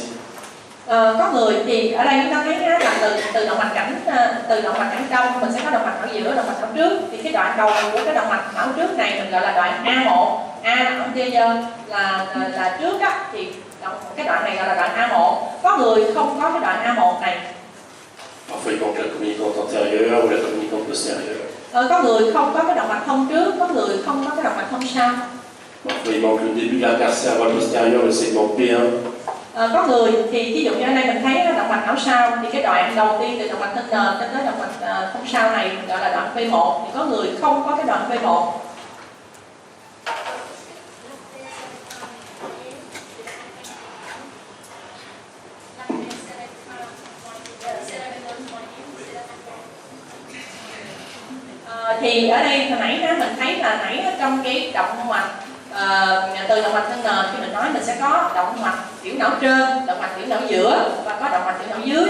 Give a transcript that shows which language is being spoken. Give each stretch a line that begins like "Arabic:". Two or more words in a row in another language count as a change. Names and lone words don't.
Vietnamese: Có người thì ở đây chúng ta thấy là từ động mạch cảnh, từ động mạch cảnh trong mình sẽ có động mạch não giữa, động mạch não trước. Thì cái đoạn đầu của cái động mạch não trước này mình gọi là đoạn A1. A là anterior là trước đó, thì cái đoạn này gọi là đoạn A1. Có người không có cái đoạn A1 này.
French: Parfois il manque la communicante antérieure ou la communicante postérieure.
Vietnamese: Có người không có cái động mạch thông trước, có người không có cái động mạch thông sau.
French: Parfois il manque le début de l'artère cérébrale postérieure, le segment P1.
Vietnamese: Có người thì ví dụ như ở đây mình thấy động mạch não sau, thì cái đoạn đầu tiên từ động mạch thân nền đến tới động mạch thông sau này gọi là đoạn P1. Thì có người không có cái đoạn P1. Thì ở đây hồi nãy mình thấy là trong cái động mạch từ động mạch thân nền khi mình nói mình sẽ có động mạch tiểu não trên, động mạch tiểu não giữa và có động mạch tiểu não dưới.